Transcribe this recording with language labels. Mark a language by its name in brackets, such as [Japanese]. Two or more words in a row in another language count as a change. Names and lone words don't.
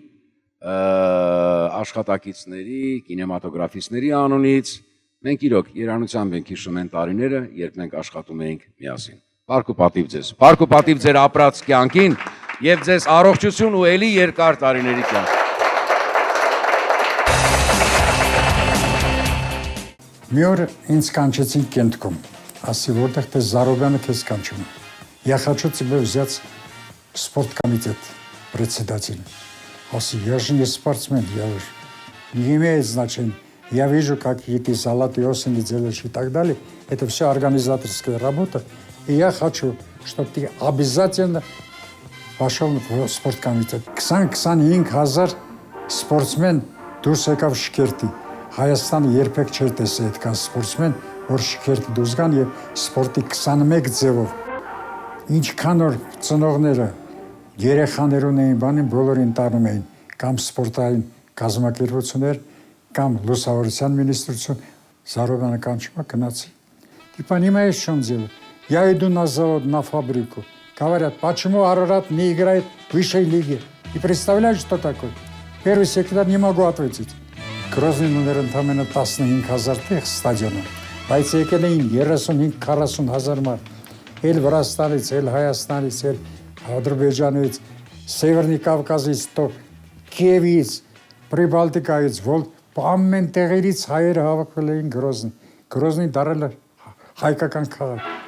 [Armenian] աշխատակիցների, կինեմատոգրաֆիստների անունից, մենք իրոք երանությամբ ենք հիշում են տարիները, երբ մենք աշխատում էինք միասին։ Փառք ու պատիվ ձեզ։ Փառք ու պատիվ ձեր ապրած կյանքին եւ ձեզ առողջություն ու ելի երկար տարիների կյանք։ Մի օր ինձ կանչեցին Կենտկոմ, ասի որտեղ թե Զարոգանը քեզ կանչում։ [Russian] Я хочу тебя взять в спорткомитет председателем. Асի, я же не спортсмен, я уже не имеет значения. Я вижу, как эти салаты осени делаешь и так далее. Это все организаторская работа. И я хочу, чтобы ты обязательно пошел в спорткомитет. [Armenian] 20-25 հազար սպորտսմեն դուրս եկավ Շքերտի։ Հայաստանը երբեք չէր տեսել այդքան սպորտսմեն, որ Շքերտի դուրս գան եւ սպորտի 21 ձևով։ Ինչքան որ ծնողները երեխաներ ունեին, բանին բոլորին տանում էին կամ սպորտային կազմակերպություններ, կամ լուսավորության министрություն, Զարոգանը կանչում գնացի։ [Russian] Ты понимаешь, в чем дело? Я иду на завод, на фабрику. Говорят, почему Арарат не играет в высшей лиге? И представляешь, что такое? Первый секретарь не могу ответить. [Armenian] Грозный номер ընդամենը 15,000 տեղ ստադիոնում, բայց եկել էին 35-40 հազար մարդ, էլ Վրաստանից, էլ Հայաստանից, էլ Ադրբեջանից, Սևերնի Կավկազից, то Կիևից, Պրիբալտիկայից, որ ամեն տեղերից հայերը հավաքվել էին Գրոզնի։ Գրոզնի դարել է հայկական քաղաք։